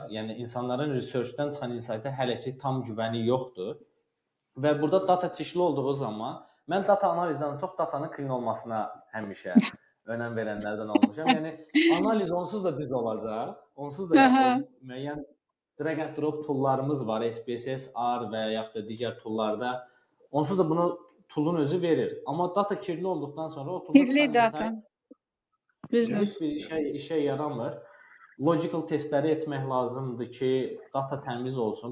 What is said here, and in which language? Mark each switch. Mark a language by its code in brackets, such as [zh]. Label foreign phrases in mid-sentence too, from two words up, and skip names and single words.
[az] Yəni insanların researchdən çıxan insight-ə hələ ki tam güvəni yoxdur. Və burada data çeşidli olduğu zaman mən data analizdən çox datanın clean olmasına həmişə önəm verənlərdən olmuşam. Yəni analiz onsuz da düz olacaq. Onsuz da müəyyən [en] drag and drop [az] toollarımız var. SPSS, R və yaxud da digər toollarda. Onsuz da bunu tool'un özü verir. Amma data kirli olduqdan sonra o tool'un heç bir işə yaramır. Logical testləri etmək lazımdır ki, data təmiz olsun.